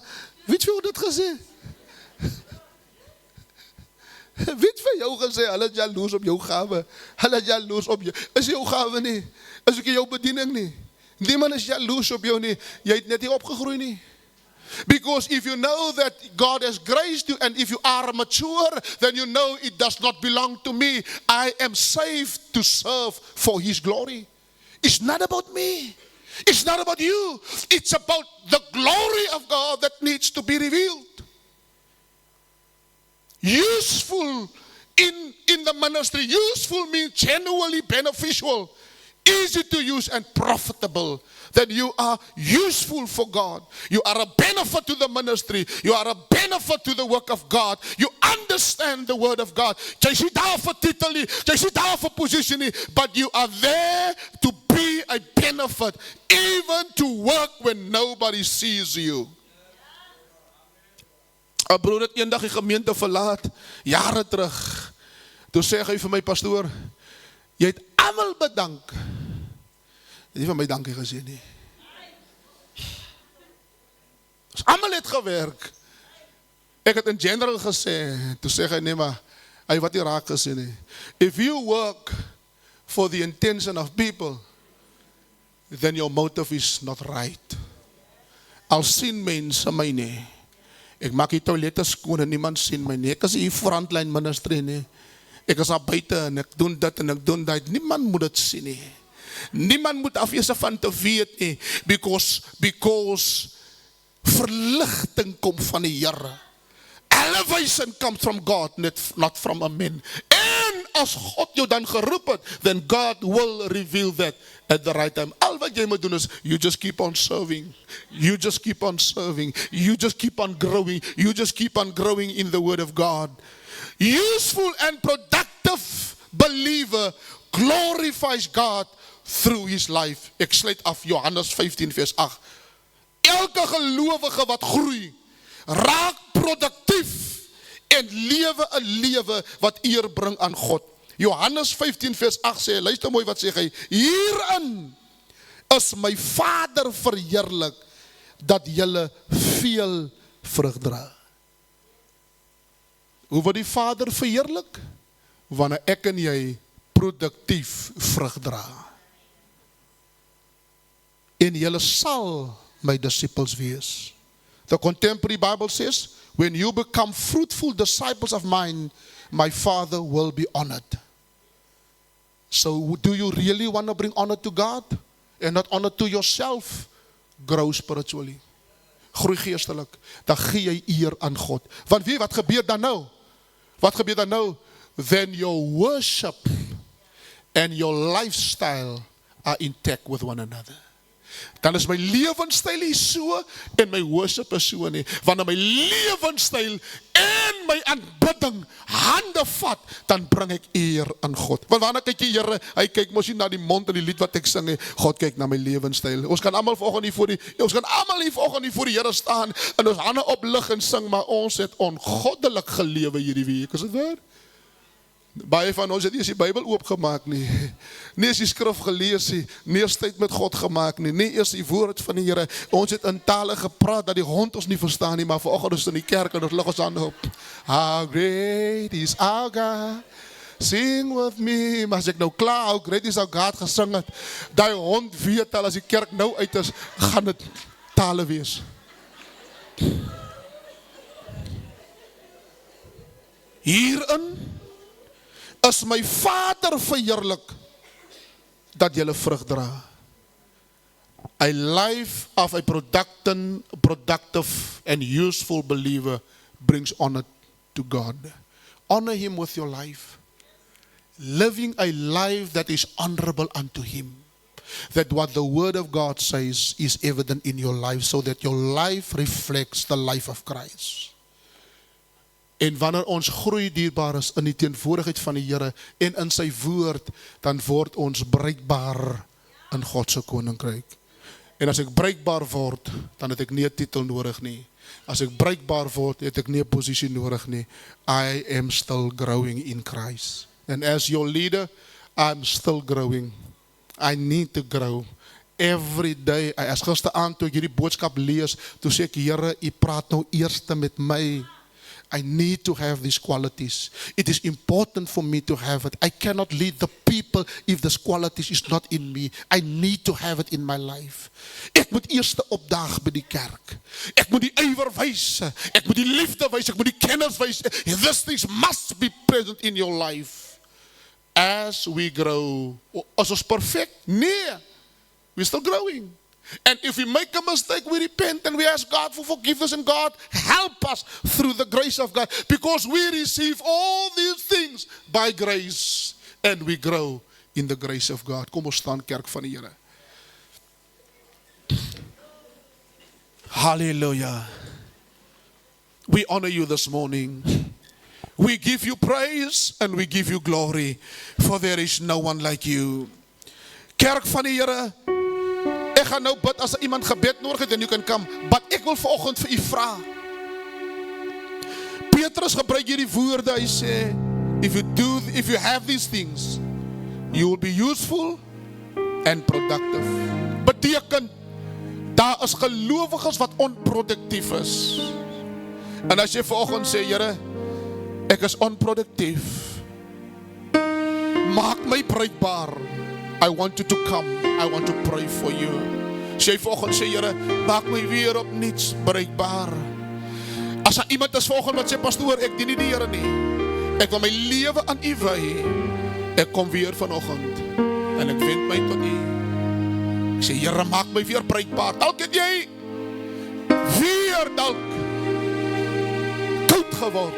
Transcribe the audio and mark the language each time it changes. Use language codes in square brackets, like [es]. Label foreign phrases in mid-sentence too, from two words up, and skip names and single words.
[af] Weet jy hoe dit gesê? Weet vir jou gesê, hulle is jaloers op jou gawe. Hulle is jaloers op jou. Is jou gawe nie? Is ook jou bediening nie? Niemand is jaloers op jou nie. Jy het net nie opgegroei nie. [en] Because if you know that God has graced you and if you are mature, then you know it does not belong to me. I am saved to serve for His glory. It's not about me. It's not about you. It's about the glory of God that needs to be revealed. Useful in the ministry. Useful means genuinely beneficial, easy to use and profitable. That you are useful for God. You are a benefit to the ministry. You are a benefit to the work of God. You understand the word of God. [af] Jy sit daar vir titel nie, jy sit daar vir posisie nie, [en] but you are there to be a benefit, even to work when nobody sees you. [af] 'n Broer het eendag die gemeente verlaat, jare terug. Toe sê hy vir my, pastoor, jy het almal bedank. Nie van my dankie gesê nie. Almal het gewerk. Ek het [en] in general [af] gesê, toe sê hy, nee maar, hy wat nie raak gesê nie. [en] If you work for the intention of people, then your motive is not right. [af] Al sien mense my nie. Ek maak die toilette skoon en niemand sien my nie. Ek is hier [en] frontline ministry [af] nie. Ek is daar buite en ek doen dit en ek doen dat. Niemand moet dit sien nie. Niemand moet afwees van te weet nie, because verligting kom van die Here. [en] Elevation comes from God, not from a man. [af] En as God jou dan geroep het, [en] then God will reveal that at the right time. [af] Al wat jy moet doen is, [en] you just keep on serving. You just keep on serving. You just keep on growing. You just keep on growing in the word of God. Useful and productive believer glorifies God through his life. [af] Ek sluit af Johannes 15 vers 8. Elke gelowige wat groei, raak produktief en lewe 'n lewe wat eer bring aan God. Johannes 15 vers 8 sê, luister mooi wat sê hy, hierin is my Vader verheerlik, dat julle veel vrug dra. Hoe word die Vader verheerlik? Wanneer ek en jy produktief vrug dra. En julle sal my disciples wees. [en] The contemporary Bible says, when you become fruitful disciples of mine, my Father will be honored. So do you really want to bring honor to God and not honor to yourself? Grow spiritually. [af] Groei geestelik. Dan gee jy eer aan God. Want weet wat gebeur dan nou? Wat gebeur dan nou? [en] Then your worship and your lifestyle are intact with one another. [af] Dan is my lewenstyl nie so en my worship is so nie. Wanneer my lewenstyl en my aanbidding hande vat, dan bring ek eer aan God. Want wanneer kyk die Here, hy kyk mos nie na die mond en die lied wat ek sing nie. God kyk na my lewenstyl. Ons kan almal vanoggend hier voor die Here staan en ons hande oplig en sing, maar ons het ongoddelik gelewe hierdie week. Is dit waar? Baie van ons het nie eens die Bybel oopgemaak nie. Nie eens die skrif gelees nie. Nie eens tyd met God gemaak nie. Nie eens die woord van die Here. Ons het in tale gepraat dat die hond ons nie verstaan nie, maar vanoggend is in die kerk en ons lig ons hande op. [en] How great is our God. Sing with me. [af] Maar as ek nou klaar, [en] how great is our God [af] gesing het, die hond weet al as die kerk nou uit is, gaan dit tale wees. Hierin is my Vader verheerlik, dat julle vrug dra. [en] A life of a productive and useful believer brings honor to God. Honor Him with your life. Living a life that is honorable unto Him. That what the Word of God says is evident in your life, so that your life reflects the life of Christ. [af] En wanneer ons groei dierbaar is in die teenwoordigheid van die Here en in sy woord, dan word ons bruikbaar in God se koninkryk. En as ek bruikbaar word, dan het ek nie 'n titel nodig nie. As ek bruikbaar word, het ek nie 'n posisie nodig nie. [en] I am still growing in Christ. And as your leader, I'm still growing. I need to grow. Every day, [af] as gisteraand toe ek hierdie boodskap lees, toe sê ek, Here, U praat nou eers met my. [en] I need to have these qualities. It is important for me to have it. I cannot lead the people if this qualities is not in me. I need to have it in my life. [af] Ek moet eerste opdaag by die kerk. Ek moet die ywer wys. Ek moet die liefde wys. Ek moet die kennis wys. [en] These things must be present in your life. As we grow. [af] As ons perfect? Nee. [en] We're still growing. And if we make a mistake, we repent and we ask God for forgiveness, and God help us through the grace of God, because we receive all these things by grace and we grow in the grace of God. [af] Kom ons staan, kerk van die Here. Hallelujah. [en] We honor you this morning. We give you praise and we give you glory, for there is no one like you. [af] Kerk van die Here, ek gaan nou bid as iemand gebed nodig het, en [en] you can come, but [af] ek wil vanoggend vir u vra. Petrus gebruik hierdie woorde, hy sê, [en] if you have these things, you will be useful and productive. [af] Beteken, daar is gelowiges wat onproduktief is. En as jy vanoggend sê, Here, ek is onproduktief, maak my bruikbaar. [en] I want you to come. I want to pray for you. [af] Sê vanoggend, sê Here, maak my weer op niets bruikbaar. As daar iemand is vanoggend wat sê, pastoor, ek dien nie die Here nie. Ek wil my lewe aan u wy. Ek kom weer vanoggend en ek wend my tot u. Ek sê, Here, maak my weer bruikbaar. Dalk het jy weer dalk koud geword.